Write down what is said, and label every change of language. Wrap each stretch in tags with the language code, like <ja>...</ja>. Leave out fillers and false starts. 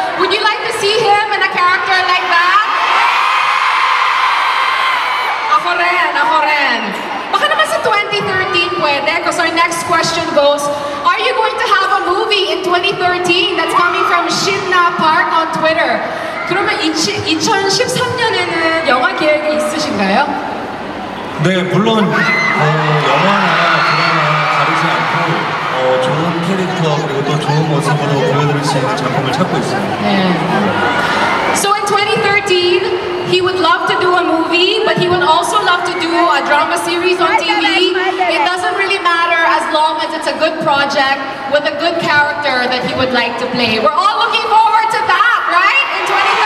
<en>Would you like to see him in a character like that?</en> <tl>Ako rin. Baka naman sa 2013 pwede,</tl> <en>because our next question goes, are you going to have a movie in 2013? That's coming from Shinna Park on Twitter.</en> <ko>그러면 2013년에는 영화 계획이 있으신가요? 네, 물론 영화나 드라마 가리지 않고 좋은 캐릭터 그리고 또 좋은 모습으로 보여드릴 수 있는 작품을 찾고 있습니다.</ko> <en>So in 2013, he would love to do a movie, but he would also love to do a drama series on TV. It doesn't really matter as long as it's a good project with a good character that he would like to play. We're all looking forward to that, right? In 2013.</en>